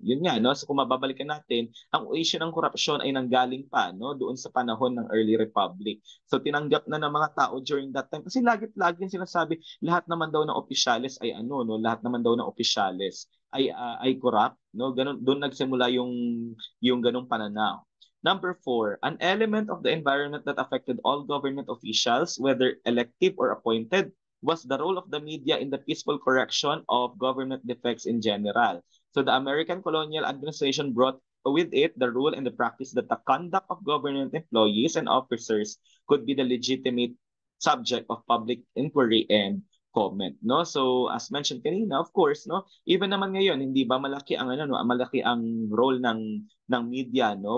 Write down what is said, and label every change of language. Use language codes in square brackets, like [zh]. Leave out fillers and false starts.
[tl] Yun nga no, so kung mababalikan natin, ang issue ng korupsyon ay nanggaling pa no doon sa panahon ng early republic. So tinanggap na ng mga tao during that time kasi lagi sinasabi lahat naman daw ng opisyales ay ano no, lahat naman daw ng opisyales ay corrupt, no? Ganun doon nagsimula yung ganung pananaw. [en] Number 4, an element of the environment that affected all government officials, whether elective or appointed, was the role of the media in the peaceful correction of government defects in general. So the American colonial administration brought with it the rule and the practice that the conduct of government employees and officers could be the legitimate subject of public inquiry and comment, no? So as mentioned [tl] kanina, of course, no, even naman ngayon hindi ba malaki ang ano no, malaki ang role ng media, no?